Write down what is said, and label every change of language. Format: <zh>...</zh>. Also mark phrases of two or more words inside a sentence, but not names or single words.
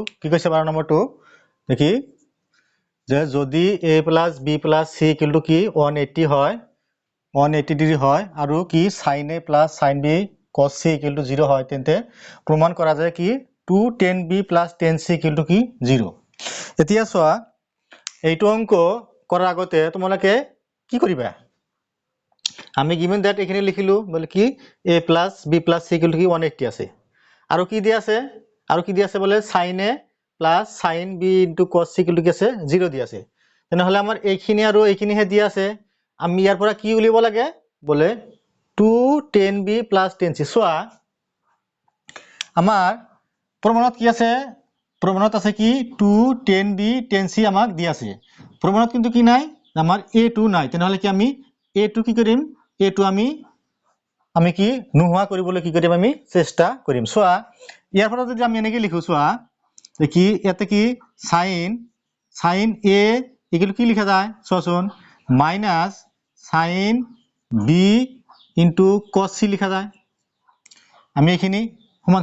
<as>কি কৈছে 12 নম্বৰটো দেখি যে যদি</as> <en>a plus b plus c</en> <as>= কি 180 হয় 180 ডিগ্ৰী হয় আৰু কি</as> <en>sin a plus sin b cos c</en> <as>= 0 হয়, তেন্তে প্রমাণ করা যায় কি 210b plus 10c = কি 0। এতিয়া চোৱা এইটো অঙ্ক কৰাৰ আগতে তোমালোকে কি কৰিবা আমি</as> <en>given that</en> <as>এখানে লিখিলো বলে কি</as> <en>a plus b plus c equal to</en> <as>কি 180 আছে আৰু কি দিয়া আছে বলে</as> <en>sin a plus sin b into cos c equal to</en> <as>কি আছে 0 দিয়া আছে তেনেহলে আমাৰ এইখিনি আৰু এইখিনি হে দিয়া আছে আমি ইয়াৰ পৰা কি উলিব লাগে বলে 2 10b প্লাস 10c সোয়া আমাৰ প্ৰমাণত কি আছে প্ৰমাণত আছে কি 2 10b 10c আমাক দিয়া আছে প্ৰমাণত কিন্তু কি নাই আমাৰ a2 নাই তেনেহলে কি আমি a2 কি কৰিম a2 আমি কি নোহোৱা কৰিবলৈ কি কৰিম আমি চেষ্টা কৰিম সোয়া ইয়াৰ পৰা যদি আমি এনেকৈ লিখো সোয়া কি ইয়াতে কি</as> <en>sin a equal</en> <as>কি লিখা যায় সোয়াচোন</as> <en>minus sin b into cos c</en> <as>লিখা যায় আমি এখিনি সমান</as>